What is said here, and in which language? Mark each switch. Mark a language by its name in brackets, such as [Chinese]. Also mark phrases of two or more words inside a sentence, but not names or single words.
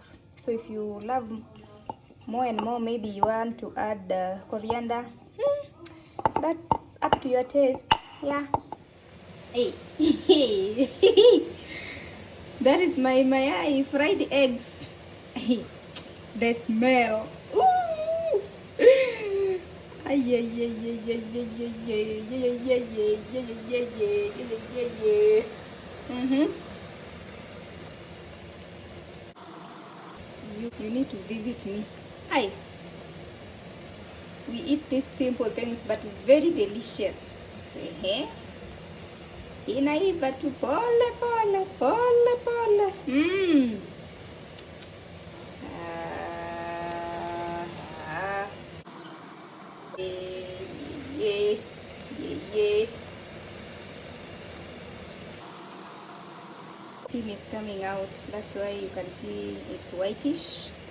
[English] So if you love more and more, maybe you want to add coriander, that's up to your taste. Yeah. Hey. That is my fried eggs. The smell. Ooh. Ay, ay, ay, ay, ay, ay, ay, ay, ay. You need to visit me. Hi. We eat these simple things but very delicious. [Swahili] Inaiva tu pole pole pole pole. [English] Yeah, yeah, yeah. Steam is coming out. That's why you can see it's whitish.